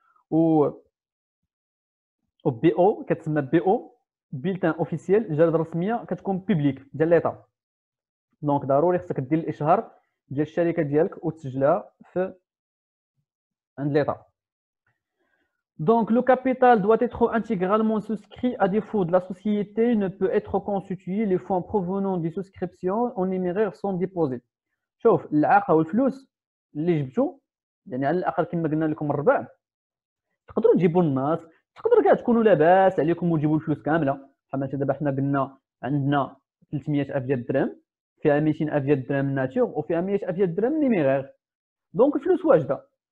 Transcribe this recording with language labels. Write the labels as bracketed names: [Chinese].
[Arabic] و بي او كتسمى بي او بيلتان اوفيسيال، الجريده الرسميه كتكون بوبليك ديال ليطا. دونك ضروري خصك دير الاشهار ديال الشركه ديالك وتسجلها في عند ليطا. [French] Donc, le capital doit être intégralement souscrit. À défaut de la société, ne peut être constitué. Les fonds provenant des souscriptions en numéraire sont déposés. [Arabic] شوف العاقه والفلوس اللي جبتو، يعني على الاقل كما قلنا لكم الربع، تقدروا تجيبوا الناس، تقدروا كاع تكونوا لاباس عليكم وتجيبوا الفلوس كامله. بحال مثلا دابا حنا قلنا عندنا 300,000 ديال الدرهم، فيها 200,000 ديال الدرهم ناتور وفيها 100,000 ديال الدرهم نيميرير. دونك الفلوس واجده.